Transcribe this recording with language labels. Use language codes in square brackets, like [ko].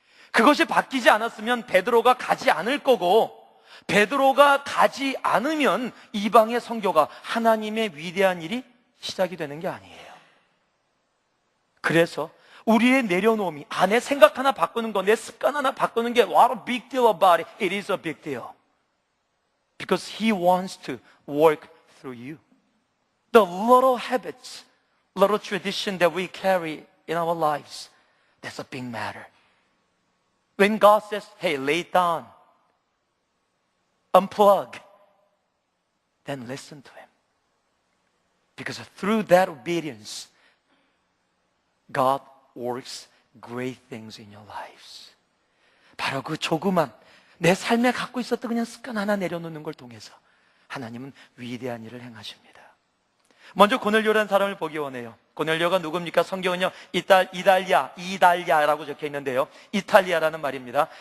[ko] 그것이 바뀌지 않았으면 베드로가 가지 않을 거고, 베드로가 가지 않으면 이방의 선교가, 하나님의 위대한 일이 시작이 되는 게 아니에요. 그래서 우리의 내려놓음이, 내 생각 하나 바꾸는 거, 내 습관 하나 바꾸는 게 [en] what a big deal about it. It is a big deal. Because He wants to work through you. The little habits, little tradition that we carry in our lives, that's a big matter. When God says, hey, lay it down, unplug, then listen to Him. Because through that obedience, God works great things in your lives. [ko] 바로 그 조그만 내 삶에 갖고 있었던 그냥 습관 하나 내려놓는 걸 통해서 하나님은 위대한 일을 행하십니다. 먼저 고넬료라는 사람을 보기 원해요. 고넬료가 누굽니까? 성경은요, 이달리아라고 적혀 있는데요, 이탈리아라는 말입니다.